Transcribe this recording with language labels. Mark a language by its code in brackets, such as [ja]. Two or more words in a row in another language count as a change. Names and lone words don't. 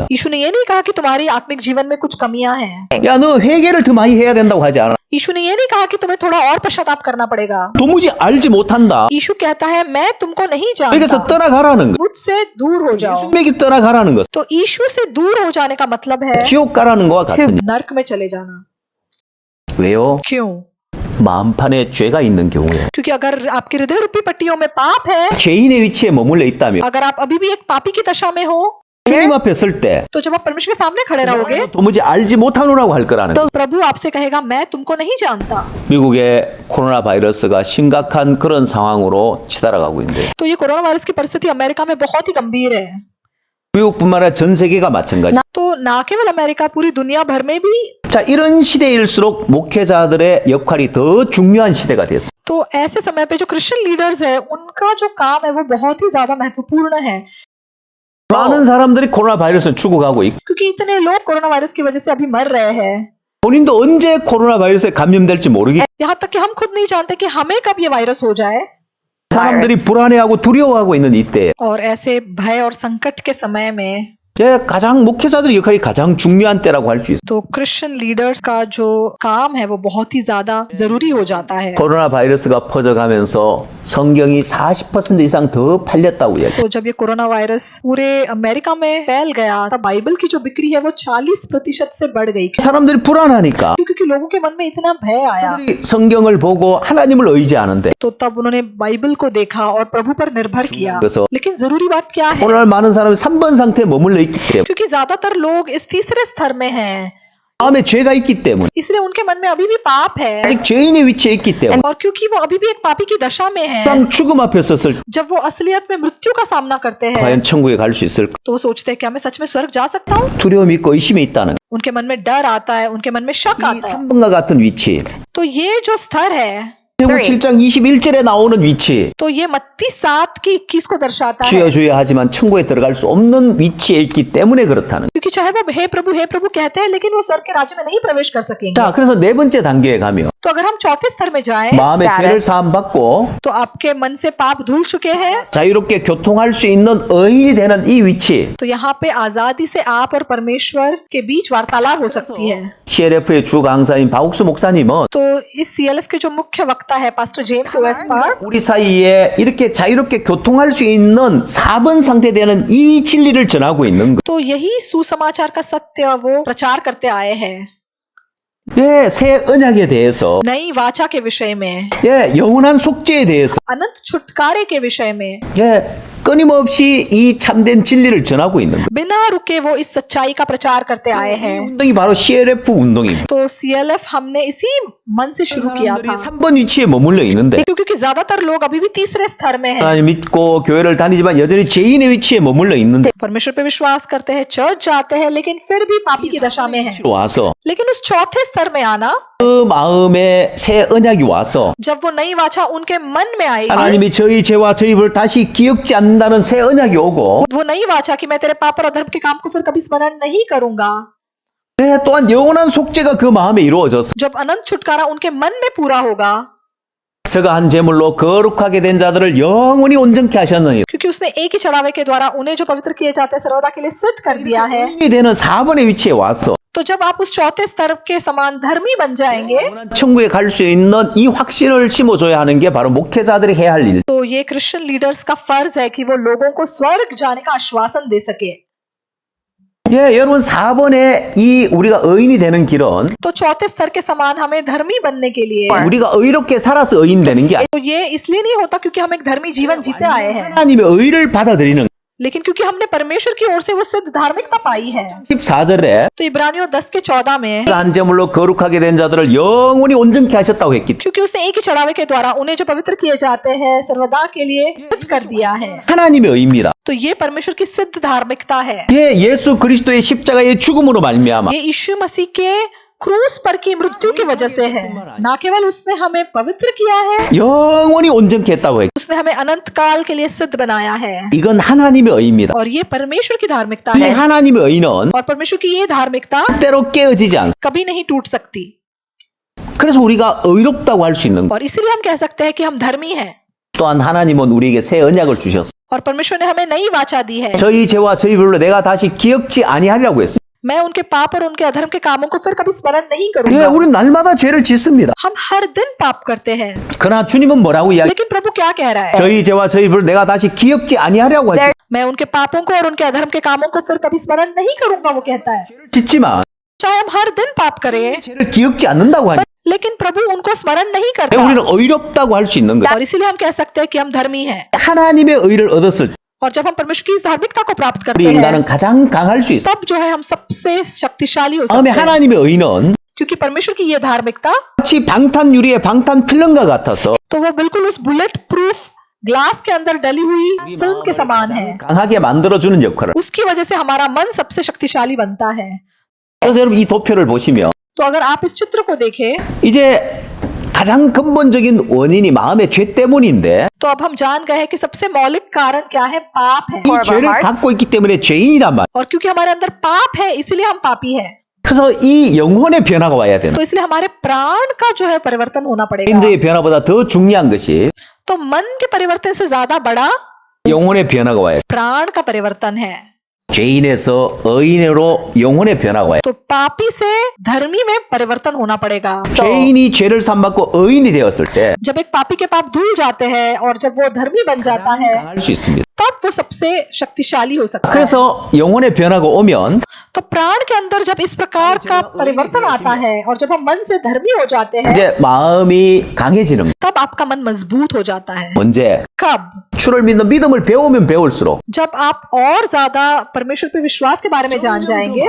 [hi] यीशु ने ये नहीं कहा कि तुम्हारी आत्मिक जीवन में कुछ कमियां हैं। [ko] 야, 너 회개를 더 많이 해야 된다고 하지 않아. [hi] यीशु ने ये नहीं कहा कि तुम्हें थोड़ा और पश्चाताप करना पड़ेगा। [ko] 도무지 알지 못한다. [hi] यीशु कहता है मैं तुमको नहीं [ko] 여기서 [hi] जानता, [ko] 떠나가라는 거. [hi] मुझसे दूर हो जाओ। [ko] 예수님에게 떠나가라는 것. [hi] तो यीशु से दूर हो जाने का मतलब है [ko] 지옥 가라는 거와 같은. [hi] नरक में चले जाना। [ko] 왜요? [hi] क्यों? [ko] 마음판에 죄가 있는 경우에. [hi] क्योंकि अगर आपके हृदय रूपी पट्टियों में पाप है, [ko] 죄인의 위치에 머물러 있다면 [hi] अगर आप अभी भी एक पापी की दशा में हो, [ko] 주님 앞에 설 때 [hi] तो जब आप परमेश्वर के सामने खड़े रहोगे, [ko] 도무지 알지 못하노라고 할 거라는 거. [hi] तो प्रभु आपसे कहेगा मैं तुमको नहीं जानता। [ko] 미국의 코로나 바이러스가 심각한 그런 상황으로 치달아가고 있는데 [hi] तो ये [en] corona virus [hi] की परिस्थिति अमेरिका में बहुत ही गंभीर है। [ko] 미국뿐만 아니라 전 세계가 마찬가지. [hi] तो ना केवल अमेरिका, पूरी दुनिया भर में भी। [ko] 자, 이런 시대일수록 목회자들의 역할이 더 중요한 시대가 됐어. [hi] तो ऐसे समय पे जो [en] Christian leaders [hi] है, उनका जो काम है वो बहुत ही ज्यादा महत्वपूर्ण है, [ko] 많은 사람들이 코로나 바이러스에 죽어가고 있고 [hi] क्योंकि इतने लोग [en] corona virus [hi] की वजह से अभी मर रहे हैं। [ko] 본인도 언제 코로나 바이러스에 감염될지 모르기 [hi] यहाँ तक कि हम खुद नहीं जानते कि हमें कब ये वायरस हो जाए। [ko] 사람들이 불안해하고 두려워하고 있는 이때 [hi] और ऐसे भय और संकट के समय में [ko] 제 가장 목회자들의 역할이 가장 중요한 때라고 할 수 있어요. [hi] तो [en] Christian leaders [hi] का जो काम है वो बहुत ही ज्यादा जरूरी हो जाता है। [ko] 코로나 바이러스가 퍼져가면서 성경이 40% 이상 더 팔렸다고 이야기. [hi] तो जब ये [en] corona virus [hi] पूरे अमेरिका में फैल गया, तब बाइबल की जो बिक्री है वो 40% से बढ़ गई। [ko] 사람들이 불안하니까 [hi] क्योंकि लोगों के मन में इतना भय आया, [ko] 성경을 보고 하나님을 의지하는데 [hi] तो तब उन्होंने बाइबल को देखा और प्रभु पर निर्भर किया। [ko] 그래서 [hi] लेकिन जरूरी बात क्या है? [ko] 오늘 많은 사람이 3번 상태에 머물러 있기 때문에 [hi] क्योंकि ज्यादातर लोग इस तीसरे स्तर में हैं, [ko] 마음에 죄가 있기 때문에 [hi] इसलिए उनके मन में अभी भी पाप है, [ko] 아직 죄인의 위치에 있기 때문에 [hi] और क्योंकि वो अभी भी एक पापी की दशा में है। [ko] 당 죽음 앞에 섰을 때 [hi] जब वो असलियत में मृत्यु का सामना करते हैं, [ko] 과연 천국에 갈 수 있을까? [hi] तो वो सोचते हैं क्या मैं सच में स्वर्ग जा सकता हूँ? [ko] 두려움이 있고 의심이 있다는 [hi] उनके मन में डर आता है, उनके मन में शक [ko] 이 [hi] आता है। [ko] 3번과 같은 위치 [hi] तो ये जो स्तर है, [ko] 마태복음 7장 21절에 나오는 위치 [hi] तो ये मत्ती 7 की 21 को दर्शाता है। [ko] 주여 주여 하지만 천국에 들어갈 수 없는 위치에 있기 때문에 그렇다는 [hi] क्योंकि चाहे वो हे प्रभु कहते हैं, लेकिन वो स्वर्ग के राज्य में नहीं प्रवेश कर सकेंगे। [ko] 자, 그래서 네 번째 단계에 가면 [hi] तो अगर हम चौथे स्तर में जाएं, [ko] 마음의 죄를 사함 받고 [hi] तो आपके मन से पाप धुल चुके हैं, [ko] 자유롭게 교통할 수 있는 의인이 되는 이 위치 [hi] तो यहाँ पे आजादी से आप और परमेश्वर के बीच वार्तालाप हो सकती है। [ko] CLF의 주 강사인 박옥수 목사님은 [hi] तो इस CLF के जो मुख्य वक्ता है पास्टर जेम्स ओएस पार्क, [ko] 우리 사이에 이렇게 자유롭게 교통할 수 있는 4번 상태 되는 이 진리를 전하고 있는 거. [hi] तो यही सुसमाचार का सत्य वो प्रचार करते आए हैं। [ko] 예, 새 언약에 대해서, [hi] नई वाचा के विषय में, [ko] 예, 영원한 속죄에 대해서, [hi] अनंत छुटकारे के विषय में, [ko] 예, 끊임없이 이 참된 진리를 전하고 있는 거. [hi] बिना रुके वो इस सच्चाई का प्रचार करते आए [ko] 이 [hi] हैं। [ko] 운동이 바로 CLF 운동입니다. [hi] तो CLF हमने इसी मन से शुरू किया था, [ko] 3번 위치에 머물러 있는데 [hi] क्योंकि ज्यादातर लोग अभी भी तीसरे स्तर में हैं। [ko] 하나님 믿고 교회를 다니지만 여전히 죄인의 위치에 머물러 있는데 [hi] परमेश्वर पे विश्वास करते हैं, चर्च जाते हैं, लेकिन फिर भी पापी की दशा में हैं। [ko] 와서 [hi] लेकिन उस चौथे स्तर में आना, [ko] 그 마음에 새 언약이 와서 [hi] जब वो नई वाचा उनके मन में आएगी, [ko] 하나님이 저희 죄와 저희 벌 다시 기억지 않는다는 새 언약이 오고 [hi] वो नई वाचा कि मैं तेरे पाप और अधर्म के काम को फिर कभी स्मरण नहीं करूंगा, [ko] 네, 또한 영원한 속죄가 그 마음에 이루어져서 [hi] जब अनंत छुटकारा उनके मन में पूरा होगा, [ko] 저가 한 제물로 거룩하게 된 자들을 영원히 온전케 하셨느니 [hi] क्योंकि उसने एक ही चढ़ावे के द्वारा उन्हें जो पवित्र किए जाते हैं सर्वदा के लिए सिद्ध कर दिया है। [ko] 이 되는 4번의 위치에 와서 [hi] तो जब आप उस चौथे स्तर के समान धर्मी बन जाएंगे, [ko] 영원한 천국에 갈 수 있는 이 확신을 심어줘야 하는 게 바로 목회자들이 해야 할 일. [hi] तो ये [en] Christian leaders [hi] का फर्ज है कि वो लोगों को स्वर्ग जाने का आश्वासन दे सके। [ko] 예, 여러분 4번에 이 우리가 의인이 되는 길은 [hi] तो चौथे स्तर के समान हमें धर्मी बनने के लिए, [ko] 우리가 의롭게 살아서 의인 되는 게 아니라 [hi] तो ये इसलिए नहीं होता क्योंकि हम एक धर्मी जीवन जीते आए हैं, [ko] 하나님의 의를 받아들이는 [hi] लेकिन क्योंकि हमने परमेश्वर की ओर से वो सिद्ध धार्मिकता पाई है। [ko] 14절에 [hi] तो इब्रानियों 10 के 14 में, [ko] 한 제물로 거룩하게 된 자들을 영원히 온전케 하셨다고 했기 때문에 [hi] क्योंकि उसने एक ही चढ़ावे के द्वारा उन्हें जो पवित्र किए जाते हैं सर्वदा के लिए सिद्ध कर दिया है। [ko] 하나님의 의입니다. [hi] तो ये परमेश्वर की सिद्ध धार्मिकता है। [ko] 예, 예수 그리스도의 십자가의 죽음으로 말미암아 [hi] ये यीशु मसीह के क्रूस पर की मृत्यु की वजह से है। ना केवल उसने हमें पवित्र किया है, [ko] 영원히 온전케 했다고 해. [hi] उसने हमें अनंत काल के लिए सिद्ध बनाया है। [ko] 이건 하나님의 의입니다. [hi] और ये परमेश्वर की धार्मिकता [ko] 이 [hi] है। [ko] 하나님의 의는 [hi] और परमेश्वर की ये धार्मिकता [ko] 때로 깨어지지 않습니다. [hi] कभी नहीं टूट सकती। [ko] 그래서 우리가 의롭다고 할 수 있는 것. [hi] और इसीलिए हम कह सकते हैं कि हम धर्मी हैं। [ko] 또한 하나님은 우리에게 새 언약을 주셨어요. [hi] और परमेश्वर ने हमें नई वाचा दी है। [ko] 저희 죄와 저희 불로 내가 다시 기억지 아니하리라고 했어요. [hi] मैं उनके पाप और उनके अधर्म के कामों को फिर कभी स्मरण नहीं [ko] 예, [hi] करूंगा। [ko] 우리는 날마다 죄를 짓습니다. [hi] हम हर दिन पाप करते हैं, [ko] 그러나 주님은 뭐라고 이야기? [hi] लेकिन प्रभु क्या कह रहा है? [ko] 저희 죄와 저희 불을 내가 다시 기억지 아니하리라고 했어요. [hi] मैं उनके पापों को और उनके अधर्म के कामों को फिर कभी स्मरण नहीं करूंगा, वो कहता है। [ko] 짓지만 [hi] चाहे हम हर दिन पाप करें, [ko] 죄를 기억지 않는다고 하니 [hi] लेकिन प्रभु उनको स्मरण नहीं करता। [ko] 우리는 의롭다고 할 수 있는 거예요. [hi] और इसीलिए हम कह सकते हैं कि हम धर्मी हैं। [ko] 하나님의 의를 얻었을 때 [hi] और जब हम परमेश्वर की इस धार्मिकता को प्राप्त करते [ko] 우리 [hi] हैं, [ko] 인간은 가장 강할 수 있어요. [hi] तब जो है हम सबसे शक्तिशाली हो [ko] 다음에 [hi] सकते हैं। [ko] 하나님의 의는 [hi] क्योंकि परमेश्वर की ये धार्मिकता [ko] 마치 방탄 유리의 방탄 필름과 같아서 [hi] तो वो बिल्कुल उस [en] bullet proof glass [hi] के अंदर डली हुई फिल्म के समान है। [ko] 강하게 만들어주는 역할을. [hi] उसकी वजह से हमारा मन सबसे शक्तिशाली बनता है। [ko] 그래서 여러분 이 도표를 보시면 [hi] तो अगर आप इस चित्र को देखें, [ko] 이제 가장 근본적인 원인이 마음의 죄 때문인데 [hi] तो अब हम जान गए हैं कि सबसे मौलिक कारण क्या है? पाप है। [ko] 이 죄를 갖고 있기 때문에 죄인이란 말. [hi] और क्योंकि हमारे अंदर पाप है, इसीलिए हम पापी है। [ko] 그래서 이 영혼의 변화가 와야 되는. [hi] तो इसलिए हमारे प्राण का जो है परिवर्तन होना पड़ेगा। [ko] 마인드의 변화보다 더 중요한 것이 [hi] तो मन के परिवर्तन से ज्यादा बड़ा [ko] 영혼의 변화가 와야 돼. [hi] प्राण का परिवर्तन है। [ko] 죄인에서 의인으로 영혼의 변화가 와야 돼. [hi] तो पापी से धर्मी में परिवर्तन होना पड़ेगा। [ko] 죄인이 죄를 삼받고 의인이 되었을 때 [hi] जब एक पापी के पाप धुल जाते हैं और जब वो धर्मी बन जाता है, [ko] 강할 수 있습니다. [hi] तब वो सबसे शक्तिशाली हो सकता है। [ko] 그래서 영혼의 변화가 오면 [hi] तो प्राण के अंदर जब इस प्रकार का परिवर्तन आता है और जब हम मन से धर्मी हो जाते हैं, [ko] 이제 마음이 강해지는 거예요. [hi] तब आपका मन मजबूत हो जाता है। [ko] 언제? [hi] कब? [ko] 주를 믿는 믿음을 배우면 배울수록 [hi] जब आप और ज्यादा परमेश्वर पे विश्वास के बारे में जान जाएंगे,